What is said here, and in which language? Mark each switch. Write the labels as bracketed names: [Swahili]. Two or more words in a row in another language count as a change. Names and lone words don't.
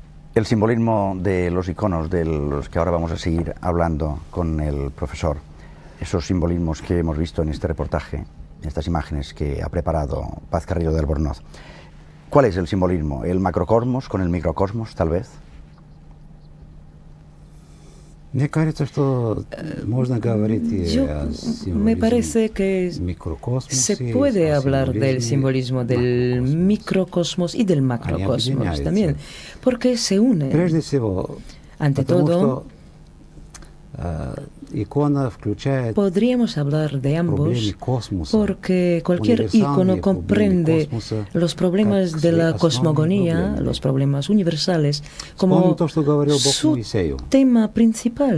[Spanish] El simbolismo de los iconos de los que ahora vamos a seguir hablando con el profesor, esos simbolismos que hemos visto en este reportaje, estas imágenes que ha preparado Paz Carrillo de Albornoz. ¿Cuál es el simbolismo? ¿El macrocosmos con el microcosmos, tal vez? [Russian] Мне кажется, что можно говорить [Spanish] Me parece que se puede hablar del simbolismo del microcosmos y del macrocosmos también, porque se unen. Ante todo, podríamos hablar de ambos porque cualquier icono comprende los problemas de la cosmogonía, los problemas universales, como su tema principal.